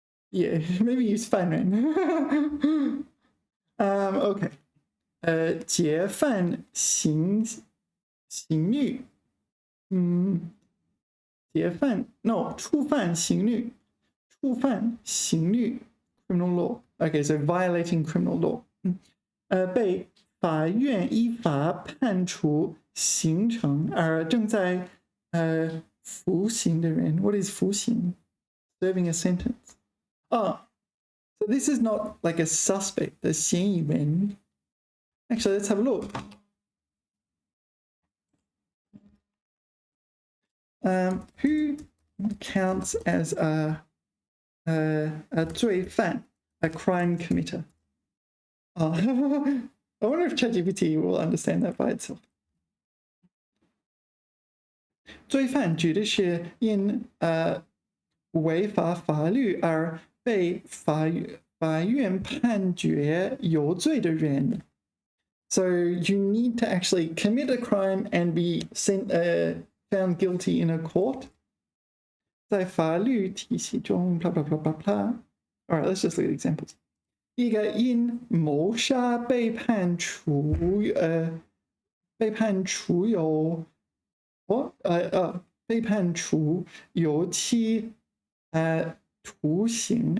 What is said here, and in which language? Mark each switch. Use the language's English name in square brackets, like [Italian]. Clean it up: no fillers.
[English] Yeah, maybe use 犯人. [Chinese] Okay. 解犯刑律. 解犯 no 触犯刑律. [English] 触犯刑律 criminal law. Okay, so violating criminal law. [Chinese] 被法院依法判处刑惩而正在服刑的人. What is 服刑? Serving a sentence. Oh, [English] So this is not like a suspect, a 嫌疑人. Actually, let's have a look. Who counts as a 罪犯, a crime committer? Oh, I wonder if ChatGPT will understand that by itself. [Chinese] 罪犯指的是因违反法律而被法院判决有罪的人. [English] So you need to actually commit a crime and be found guilty in a court. 在法律体系中 blah blah blah blah blah. All right, let's just look at examples. [Chinese] 一个因谋杀被判处有期徒刑.